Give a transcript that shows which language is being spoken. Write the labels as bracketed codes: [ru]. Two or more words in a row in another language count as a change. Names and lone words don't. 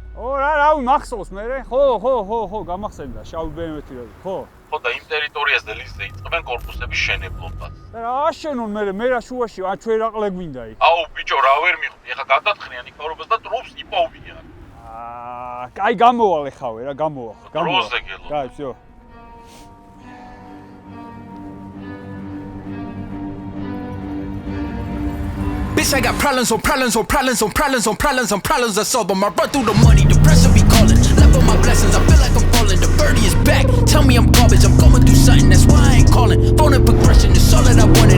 [ka] ო რავი მახსოვს მე? ხო, გამახსენდა შავი BMW-ი რო. ხო. ხო და იმ ტერიტორიაზე ლიზზე იწყებენ корпуსების შენებლობას. და რა აშენონ მე რა შუაში, ჩვენ რაყლე გვინდა იქ. აუ ბიჭო რა ვერ მიხვდი, ეხა გადათხნიან იქ ხორობას და ტრუბს იპოვიან. კაი გამოვალ ეხავე რა, გამოვალ. დროზე გელო. კაი, всё. [en] Bitch, I got problems on problems on problems on problems on problems on problems I solve them. I run through the money, the pressure be calling. Left on my blessings, I feel like I'm falling. The birdie is back. Tell me I'm garbage, I'm going through something, that's why I ain't calling. Phone and progression is all that I wanted.